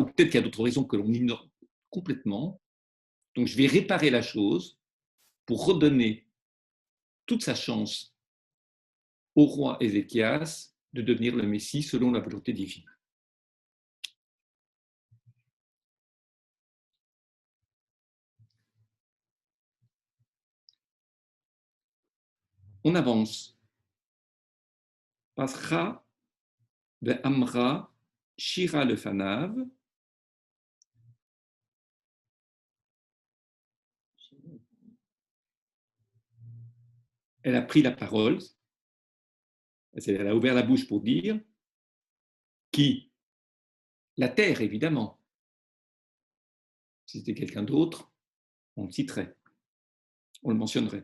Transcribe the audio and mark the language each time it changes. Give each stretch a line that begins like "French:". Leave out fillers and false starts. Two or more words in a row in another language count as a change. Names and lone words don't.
French: Ou peut-être qu'il y a d'autres raisons que l'on ignore complètement. Donc je vais réparer la chose pour redonner toute sa chance au roi Ézéchias de devenir le Messie selon la volonté divine. On avance.
Hebrew: פצחה ואמרה שירה לפניו.
French: Elle a pris la parole, elle a ouvert la bouche pour dire qui, la terre évidemment, si c'était quelqu'un d'autre, on le citerait, on le mentionnerait.